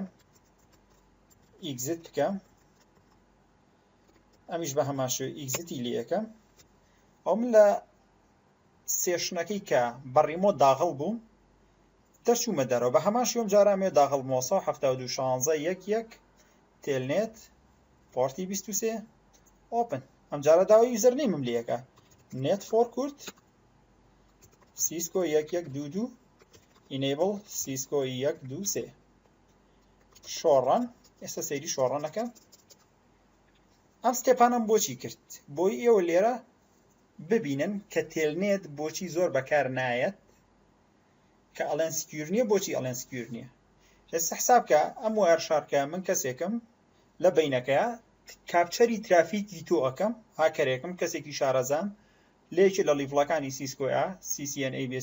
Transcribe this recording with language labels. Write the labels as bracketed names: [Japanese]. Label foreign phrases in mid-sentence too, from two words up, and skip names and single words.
[Central Kurdish] بکەم ئەمیش بە هەمان شێوە ئێگزیتی لێ یەکەم ئەو من لە سێشنەکەی کە بەڕیمۆت داخڵ بووم دەرچوومە دەرەوە بە هەمان شێوەم جارامێ داخڵ مۆسا 72.16.1.1 تێلنێت پۆرتی 23 ئۆپن ئەم جارە داوای یوزەرنیمم لێیەکە [English] net for kurt cisco 1122 enable cisco 123 [Central Kurdish] شۆڕەن ئێستا سەیری شۆڕەنەکەم ئەم ستێپانم بۆچی کرد بۆی ئێوە لێرە ببینن کە تێلنێت بۆچی زۆر بەکار نایەت کە ئەڵێن سکیور نییە بۆچی ئەڵێن سکیور نییە ئێستا حسابکە ئەم وایرشارکە من کەسێکم لە بینەکەیە کاپچەری ترافیکی تۆ ئەەکەم هاکەرێکم کەسێکی شارەزان لێکی لە لیڤڵەکانی سیسکۆیە CCNA بێ